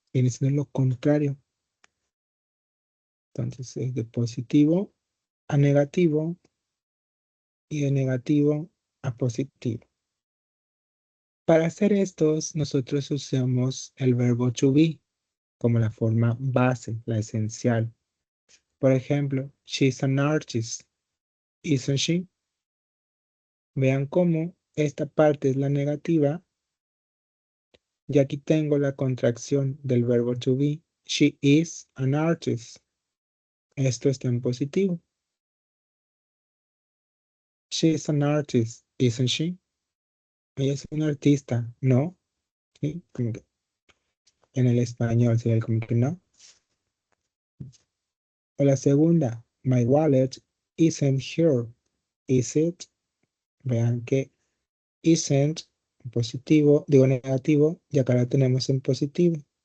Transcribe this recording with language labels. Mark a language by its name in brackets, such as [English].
[Spanish] Viene siendo lo contrario. Entonces es de positivo a negativo y de negativo a positivo. Para hacer estos, nosotros usamos el verbo to be como la forma base, la esencial. Por ejemplo, [English] she's an artist, isn't she? [Spanish] Vean cómo esta parte es la negativa y aquí tengo la contracción del verbo to be. [English] She is an artist. [Spanish] Esto está en positivo. [English] She is an artist, isn't she? [Spanish] Ella es una artista, ¿no? ¿Sí? Como que en el español sería como que no. O la segunda, [English] my wallet isn't here, is it? [Spanish] Vean que isn't positivo, digo negativo, y acá la tenemos en positivo.